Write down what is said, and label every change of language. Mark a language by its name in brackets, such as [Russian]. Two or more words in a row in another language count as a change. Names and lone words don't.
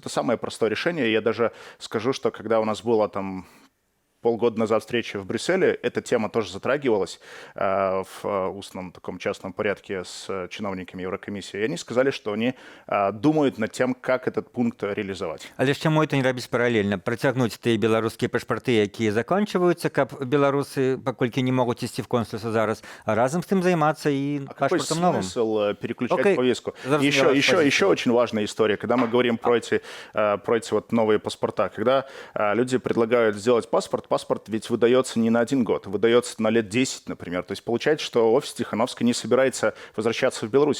[Russian] Это самое простое решение. Я даже скажу, что когда у нас было там полгода назад встреча в Брюсселе, эта тема тоже затрагивалась в устном таком частном порядке с чиновниками Еврокомиссии. И они сказали, что они думают над тем, как этот пункт реализовать. [Belarusian] Але ж чаму это не рабіць паралельна? Працягнуць тыя беларускія пашпарты, якія заканчиваюцца, каб беларусы, паколькі не могуць ісці в консульство зараз, а разом с тым займацца и [Russian] Какой [Belarusian] пашпартом новым. [Russian] смысл переключать Окей. повестку? [Belarusian] Зрозумела [Russian] Еще очень важная история, когда мы говорим про эти вот новые паспорта. Когда люди предлагают сделать паспорт ведь выдается не на 1 год, выдается на лет 10, например. То есть получается, что офис Тихановской не собирается возвращаться в Беларусь.